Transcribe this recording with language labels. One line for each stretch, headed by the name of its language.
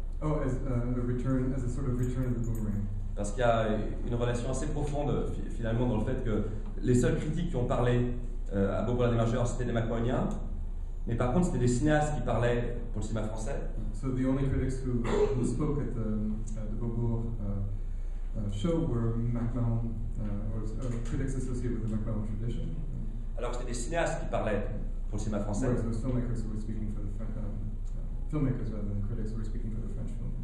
English: Oh, as a sort of return of the boomerang.
French: Parce qu'il y a une relation assez profonde finalement dans le fait que les seuls critiques qui ont parlé à Beaubourg des Majeurs, c'était des Macmillaniens, mais par contre c'était des cinéastes qui parlaient pour le cinéma français.
English: So the only critics who spoke at the Beaubourg show were Macmillan, or critics associated with the Macmillan tradition.
French: Alors que c'était des cinéastes qui parlaient pour le cinéma français.
English: Whereas those filmmakers who were speaking for the filmmakers rather than critics who were speaking for the French film.